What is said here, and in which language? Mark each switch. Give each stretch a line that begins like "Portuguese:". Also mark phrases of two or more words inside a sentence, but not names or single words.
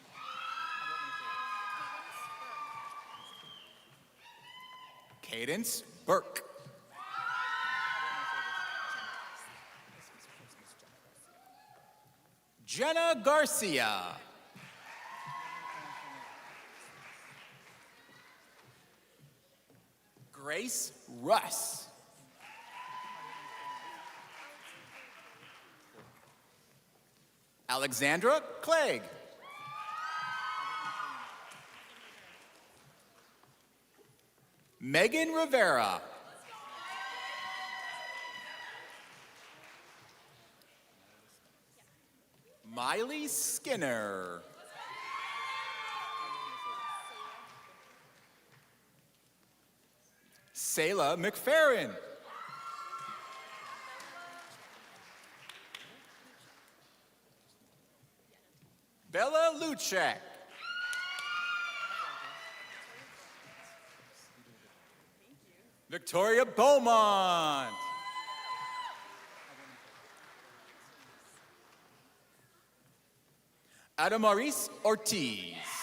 English: Cadence Burke. Jenna Garcia. Grace Russ. Alexandra Clegg. Megan Rivera. Miley Skinner. Sayla McFerrin. Bella Luchek. Victoria Beaumont. Adamaris Ortiz.